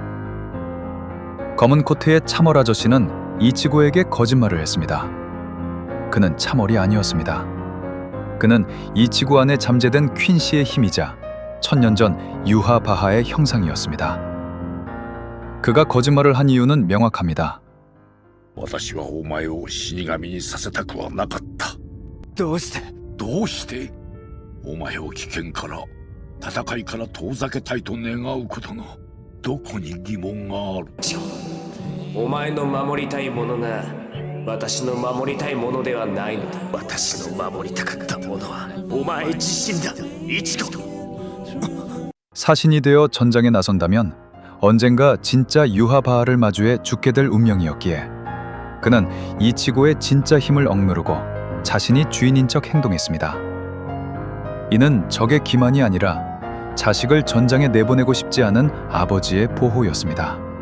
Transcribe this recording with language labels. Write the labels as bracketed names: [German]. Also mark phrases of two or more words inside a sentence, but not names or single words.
[Korean] 검은 코트의 참월 아저씨는 이치고에게 거짓말을 했습니다. 그는 참월이 아니었습니다. 그는 이치고 안에 잠재된 퀸시의 힘이자 천년 전 유하 바하의 형상이었습니다. 그가 거짓말을 한 이유는 명확합니다. [Japanese] 私はお前を死神にさせたくはなかった。どうして？どうして？お前を危険から、戦いから遠ざけたいと願うことのどこに疑問がある？お前の守りたいものが私の守りたいものではないのだ。私の守りたかったものはお前自身だ。イチゴ。 [Korean] 사신이 되어 전장에 나선다면 언젠가 진짜 유하 바하를 마주해 죽게 될 운명이었기에 그는 이치고의 진짜 힘을 억누르고 자신이 주인인 척 행동했습니다. 이는 적의 기만이 아니라 자식을 전장에 내보내고 싶지 않은 아버지의 보호였습니다.